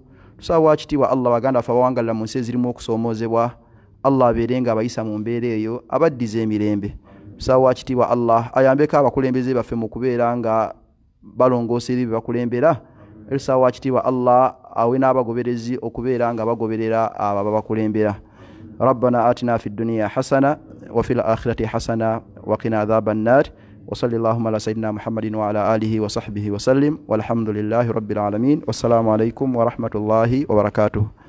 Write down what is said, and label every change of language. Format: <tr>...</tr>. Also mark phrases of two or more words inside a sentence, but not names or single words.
<lg>Tusawa kitiibwa Allah baganda baffe abawangalira mu nsi ezirimu okusoomoozebwa. Allah abeere nga abayisa mu mbeera eyo abaddiza emirembe. Tusawa kitiibwa Allah ayambeko abakulembeze baffe mu kubeera nga balongoosa ebibi bakulembera. Tusawa kitiibwa Allah awe n'abagoberezi okubeera nga bagoberera abo ababakulembera.</lg> <ar>ربنا آتنا في الدنيا حسنة وفي الآخرة حسنة وقنا عذاب النار وصلى اللهم على سيدنا محمد وعلى آله وصحبه وسلم والحمد لله رب العالمين والسلام عليكم ورحمة الله وبركاته.</ar>